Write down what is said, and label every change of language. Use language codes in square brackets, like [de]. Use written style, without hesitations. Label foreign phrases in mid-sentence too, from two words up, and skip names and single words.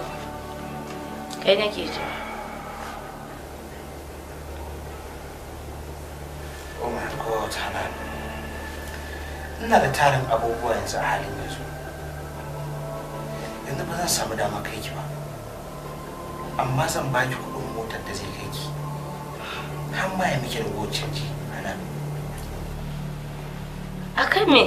[ha] Kai nake ji. [en] Oh my God, [ha] Hanan. Ina da tarin abubuwa yanzu a halin yanzu. Yanzu ba zan samu dama kai ki ba. Amma zan baki kuɗin motar da zai kai ki. Har ma ya miki da gocin ji, Hanan. Akan me?